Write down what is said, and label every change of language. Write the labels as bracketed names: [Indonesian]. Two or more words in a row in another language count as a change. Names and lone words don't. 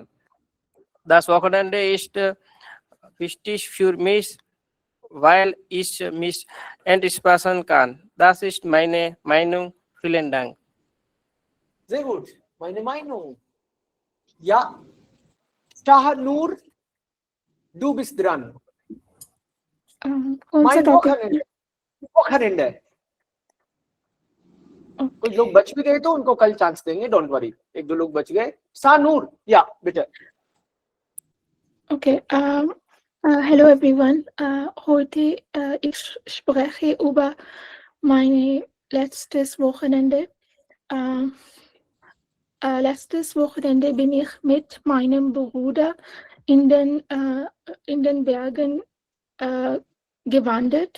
[German] Das Wochenende ist wichtig für mich, weil ich mich entspannen kann. Das ist meine Meinung. Vielen Dank. Sehr gut, meine Meinung. Ja, Shahanur, du bist dran. Mein Wochenende. [Hindi] कुछ लोग बच भी गए तो उनको कल चांस देंगे, [English] don't worry. [Hindi] एक दो लोग बच गए। शानूर, [German] ja bitte. [English] Okay, hello everyone. [German] Heute ich spreche über mein letztes Wochenende. Letztes Wochenende bin ich mit meinem Bruder in den Bergen gewandert.